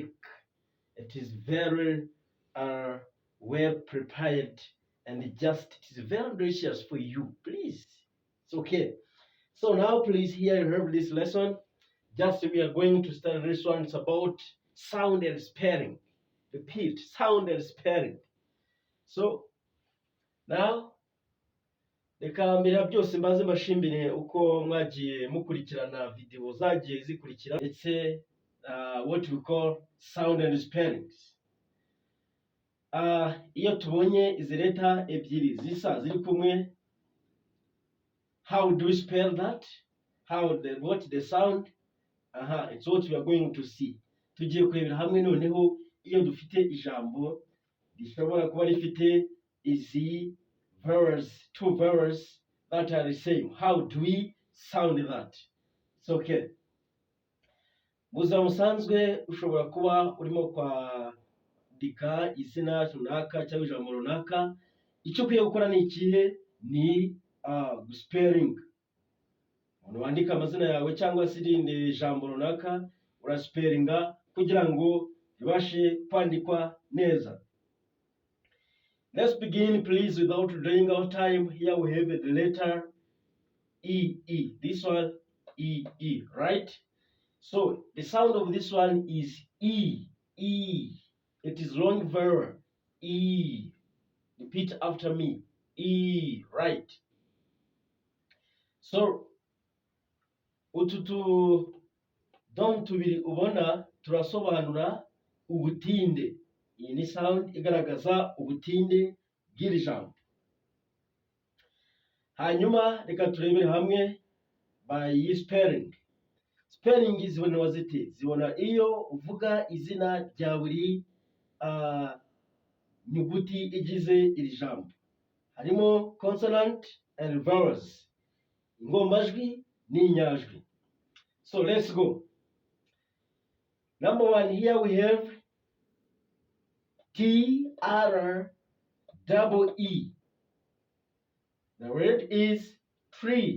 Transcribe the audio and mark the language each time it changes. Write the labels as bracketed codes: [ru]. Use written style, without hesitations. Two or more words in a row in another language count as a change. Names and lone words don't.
[en] It is very well prepared, and it is very delicious for you. Please, it's okay. So now, please, here you have this lesson. Just we are going to start this one. It's about sound and spelling. Repeat, sound and spelling. So now [rw] reka mbere ya byose mbaze mbashimire uko mwagiye mukurikirana video zagiye zikurikira ndetse [en] what we call sound and spellings. [rw] Iyo tubonye izi leta ebyiri zisa ziri kumwe, [en] how do we spell that? What the sound? It's what we are going to see. [rw] Tugiye kurebera hamwe noneho iyo dufite ijambo rishobora kuba rifite izi vowels, [en] two vowels that are the same. How do we sound that? It's okay. [rw] Buzima busanzwe ushobora kuba urimo kwandika izina runaka cyangwa ijambo runaka, icyo ukwiye gukora ni ikihe? Ni spelling. Umuntu wandika amazina yawe cyangwa se irindi jambo runaka uraspelinga kugira ngo ribashe kwandikwa neza. [en] Let's begin, please, without delaying our time. Here we have the letter E. This one, E, right? So the sound of this one is E. It is long vowel. E. Repeat after me. E, right? [rw] So utu tudom tubiri ubona turasobanura ubutinde. Iyi ni sound igaragaza ubutinde bw'iri jambo. Hanyuma reka turebere hamwe [en] by spelling. [rw] Spelling zibona zite? Zibona iyo uvuga izina rya buri nyuguti igize iri jambo. [en] Harimo consonant and vowels. [rw] Ingombajwi n'inyajwi. [en] So let's go. Number one, here we have TREE. The word is tree.